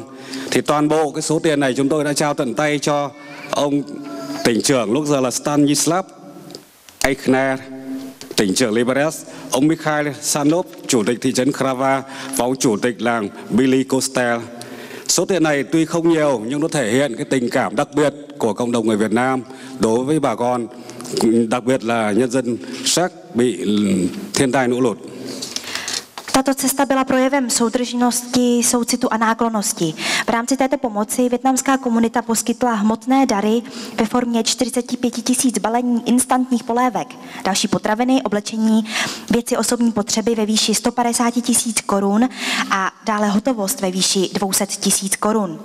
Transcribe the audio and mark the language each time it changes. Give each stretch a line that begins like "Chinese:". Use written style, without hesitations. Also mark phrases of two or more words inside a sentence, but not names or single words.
Vietnamese: Thì toàn bộ cái số tiền này chúng tôi đã trao tận tay cho ông tỉnh trưởng lúc giờ là Stanislav Eichner, tỉnh trưởng Liberec, ông Mikhail Sanov, chủ tịch thị trấn Krava và ông chủ tịch làng Billy Costel. Số tiền này tuy không nhiều nhưng nó thể hiện cái tình cảm đặc biệt của cộng đồng người Việt Nam đối với bà con, đặc biệt là nhân dân Séc bị thiên tai lũ lụt.
Czech: Tato cesta byla projevem soudržnosti, soucitu a náklonnosti. V rámci této pomoci vietnamská komunita poskytla hmotné dary ve formě 45 000 balení instantních polévek, další potraviny, oblečení, věci osobní potřeby ve výši 150 000 korun a dále hotovost ve výši 200 000 korun.